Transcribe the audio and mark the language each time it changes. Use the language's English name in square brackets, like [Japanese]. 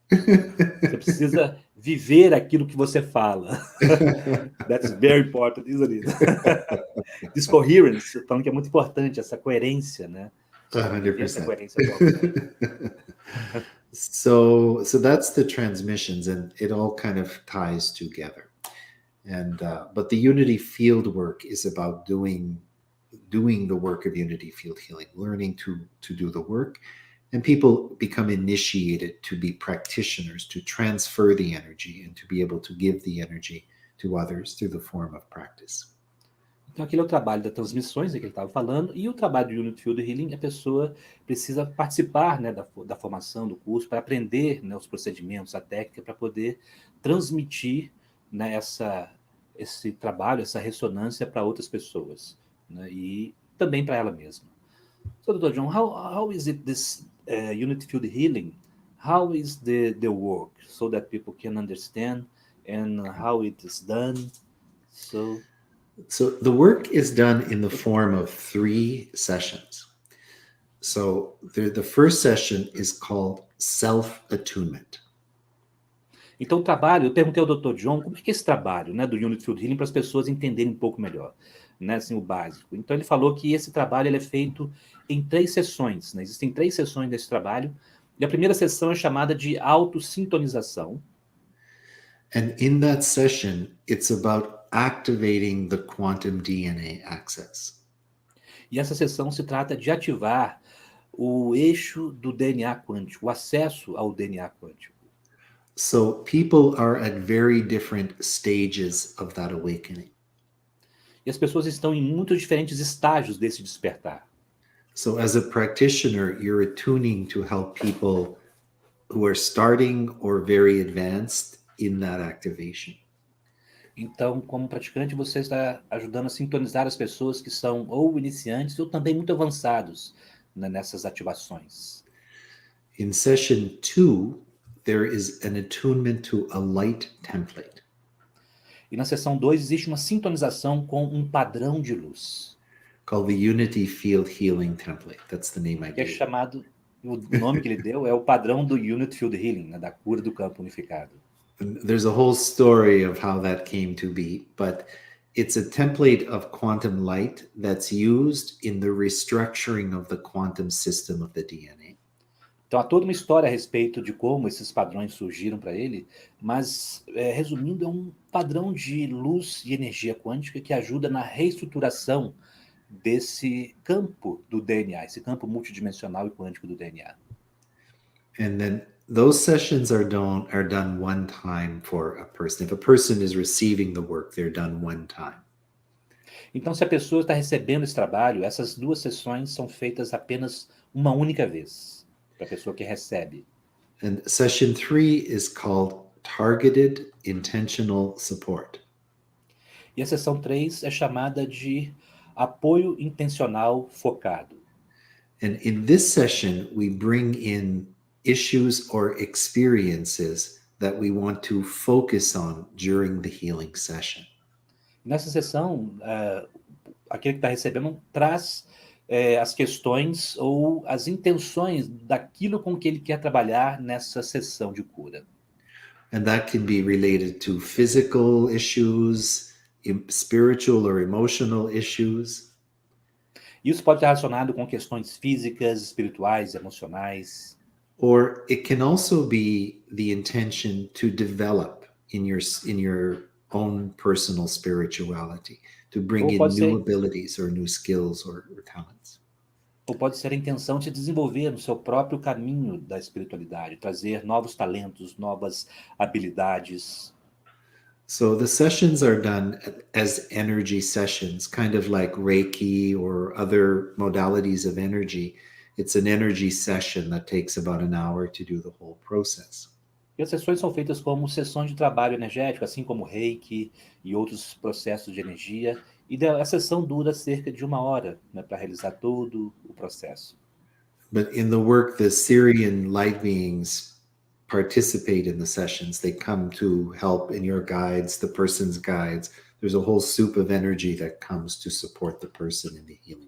[Portuguese] Você precisa viver aquilo que você fala. [English] That's very important, isn't it? This coherence, [Portuguese] falando que é muito importante, essa coerência, né? [English] 100%. [Portuguese] Coerência atual. [English] So that's the transmissions, and it all kind of ties together. And but the unity field work is about doing the work of unity field healing, learning to do the work, and people become initiated to be practitioners, to transfer the energy and to be able to give the energy to others through the form of practice. [Portuguese] Então, aquele é o trabalho das transmissões que ele estava falando, e o trabalho do Unity Field Healing, a pessoa precisa participar, né, da formação do curso, para aprender, né, os procedimentos, a técnica, para poder transmitir, né, esse trabalho, essa ressonância para outras pessoas, né, e também para ela mesma. [English] So, Dr. John, how is it this Unity Field Healing? How is the work, so that people can understand and how it is done? So the work is done in the form of 3 sessions. So the first session is called self-attunement. [Portuguese] Então, o trabalho, eu perguntei ao Dr. John como é que é esse trabalho, né, do Unity Field Healing, para as pessoas entenderem um pouco melhor, né, assim, o básico. Então, ele falou que esse trabalho ele é feito em 3 sessões, né? Existem 3 sessões desse trabalho, e a primeira sessão é chamada de autossintonização. [English] And in that session, it's about activating the quantum DNA access. [Portuguese] E essa sessão se trata de ativar o eixo do DNA quântico, o acesso ao DNA quântico. [English] So people are at very different stages of that awakening. [Portuguese] E as pessoas estão em muitos diferentes estágios desse despertar. [English] So as a practitioner, you're attuning to help people who are starting or very advanced in that activation. [Portuguese] Então, como praticante, você está ajudando a sintonizar as pessoas que são ou iniciantes ou também muito avançados, né, nessas ativações. [English] In session 2, there is an attunement to a light template. [Portuguese] E na sessão 2 existe uma sintonização com um padrão de luz. [English] Called the Unity Field Healing Template. That's the name I [Portuguese] Que é [English] gave. [Portuguese] chamado, o nome que ele deu é o padrão do Unity Field Healing, né, da cura do campo unificado. [English] There's a whole story of how that came to be, but it's a template of quantum light that's used in the restructuring of the quantum system of the DNA. [Portuguese] Então há toda uma história a respeito de como esses padrões surgiram para ele, mas, resumindo, é um padrão de luz e energia quântica que ajuda na reestruturação desse campo do DNA, esse campo multidimensional e quântico do DNA. [English] And then those sessions are done one time for a person. If a person is receiving the work, they're done one time. [Portuguese] Então, se a pessoa está recebendo esse trabalho, essas 2 sessões são feitas apenas uma única vez, para a pessoa que recebe. [English] And session 3 is called Targeted Intentional Support. [Portuguese] E a sessão 3 é chamada de apoio intencional focado. [English] And in this session, we bring in issues or experiences that we want to focus on during the healing session. [Portuguese] Nessa sessão, aquele que está recebendo traz as questões ou as intenções daquilo com que ele quer trabalhar nessa sessão de cura. [English] And that can be related to physical issues, spiritual or emotional issues. [Portuguese] Isso pode estar relacionado com questões físicas, espirituais, emocionais. [English] Or it can also be the intention to develop in your own personal spirituality, to bring in new abilities or new skills or talents. [Portuguese] ou pode ser a intenção de se desenvolver no seu próprio caminho da espiritualidade, trazer novos talentos, novas habilidades. [English] So the sessions are done as energy sessions, kind of like Reiki or other modalities of energy. It's an energy session that takes about an hour to do the whole process. [Portuguese] E as sessões são feitas como sessões de trabalho energético, assim como Reiki e outros processos de energia. E a sessão dura cerca de 1 hora, né, para realizar todo o processo. [English] But in the work, the Syrian light beings participate in the sessions. They come to help in your guides, the person's guides. There's a whole soup of energy that comes to support the person in the healing